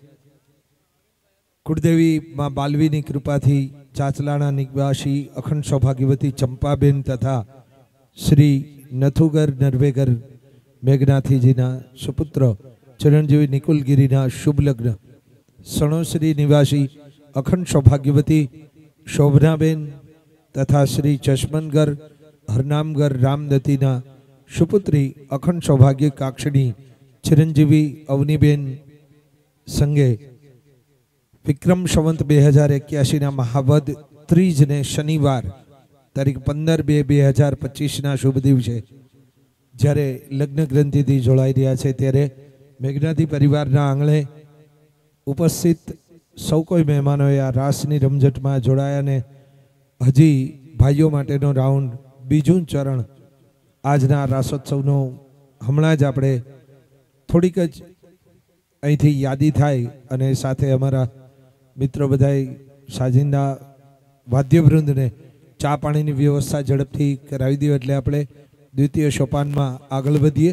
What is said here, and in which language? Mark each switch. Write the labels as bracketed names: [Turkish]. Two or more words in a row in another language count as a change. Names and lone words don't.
[Gujarati] કુળદેવી માં બાલવીની કૃપાથી ચાચલાણા નિવાસી અખંડ સૌભાગ્યવતી ચંપાબેન તથા શ્રી નથુગર નરવેગર મેઘનાથીજીના સુપુત્ર ચરણજીવી નિકુલગીરીના શુભ લગ્ન સણોસરી નિવાસી અખંડ સૌભાગ્યવતી શોભનાબેન तथा શ્રી ચશ્મનગર હરનામગર રામદત્તીના સુપુત્રી અખંડ સૌભાગ્ય કાક્ષિણી ચિરંજીવી અવનીબેન સંગે વિક્રમ સંવત 2081 મહાવદ ત્રીજ ને શનિવાર તારીખ 15/2/2025 શુભ દિવસે જ્યારે લગ્ન ગ્રંથિથી જોડાઈ રહ્યા છે ત્યારે મેઘનાથી પરિવારના આંગણે ઉપસ્થિત સૌ કોઈ મહેમાનોએ આ રાસની રમઝટમાં જોડાયા અને હજી ભાઈઓ માટેનો રાઉન્ડ બીજું ચરણ આજના રાસોત્સવનો હમણાં જ આપણે થોડીક જ અહીંથી યાદી થાય અને સાથે અમારા મિત્રો બધાય સાજિંદા વાદ્યવૃંદને ચા પાણીની વ્યવસ્થા ઝડપથી કરાવી દઈએ એટલે આપણે દ્વિતીય સોપાનમાં આગળ વધીએ।